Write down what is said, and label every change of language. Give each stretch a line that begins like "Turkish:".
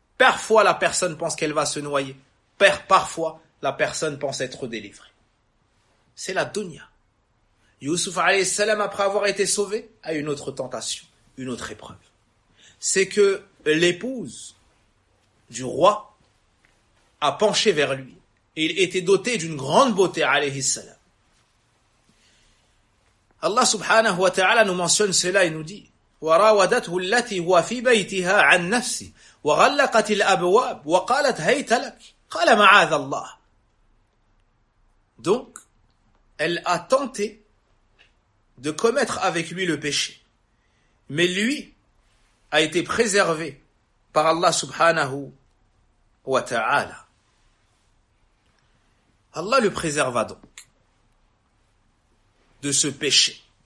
French: Parfois, la personne pense qu'elle va se noyer. Parfois, la personne pense être délivrée. C'est la dunya. Youssouf alayhi salam, après avoir été sauvé, a une autre tentation, une autre épreuve. C'est que l'épouse du roi a penché vers lui. Et il était doté d'une grande beauté, alayhi salam. Allah subhanahu wa ta'ala nous mentionne cela et nous dit
Arabic: وراودته التي هو في بيتها عن نفسه وغلقت الأبواب وقالت هيت لك قال معاذ الله.
French: Donc, elle a tenté de commettre avec lui le péché. Mais lui a été préservé par Allah subhanahu wa ta'ala. Allah le préserva donc de ce péché.